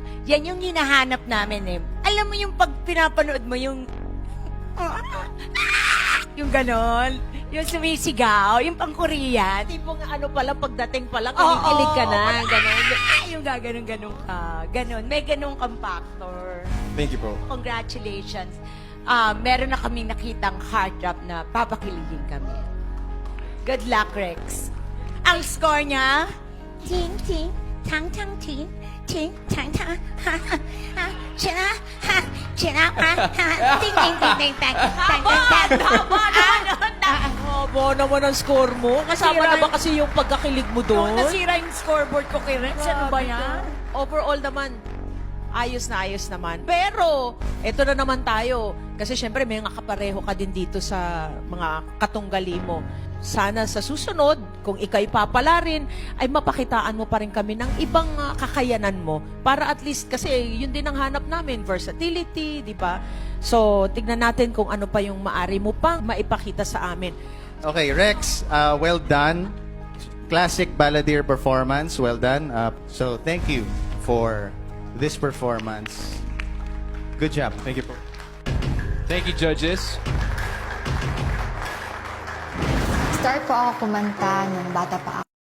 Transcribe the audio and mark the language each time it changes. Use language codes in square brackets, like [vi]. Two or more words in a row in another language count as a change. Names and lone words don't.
[tl] Yan yung hinahanap namin eh. Alam mo yung pag pinapanood mo yung... yung ganon. Yung sumisigaw, yung pang-Korean. Tipong ano pala, pagdating pala, kinikilig ka na, gano'n. Yung gaganon-ganon ka. Ganon. May ganon kang factor. [en] Thank you, bro. Congratulations. [tl] Meron na kaming nakitang [en] heart drop [tl] na papakiligin kami. [en] Good luck, Rex. [tl] Ang score niya, ting, ting, tang, tang, ting, ting, tang, tang, ha, ha, ha, china, ha, china, ha, ha, ting, ting, ting, ting, tang, tang, tang, tang. Haba naman ang score mo. Kasama Nasira na ba yung- kasi yung pagkakilig mo doon? Nasira yung scoreboard ko kay Rex. Ano ba yan? Overall naman, ayos naman. Pero, eto na naman tayo. Kasi syempre, may mga kapareho ka din dito sa mga katunggali mo. Sana sa susunod, kung ikay papalarin, ay mapakitaan mo pa rin kami ng ibang kakayanan mo. Para [en] at least, [tl] kasi yun din ang hanap namin, versatility, di ba? So, tignan natin kung ano pa yung maari mo pang maipakita sa amin. [en] Okay, Rex, well done. Classic balladeer performance, well done. So, thank you for this performance. Good job. Thank you, bro. Thank you, judges. [tl] Start po ako kumanta nung bata pa ako.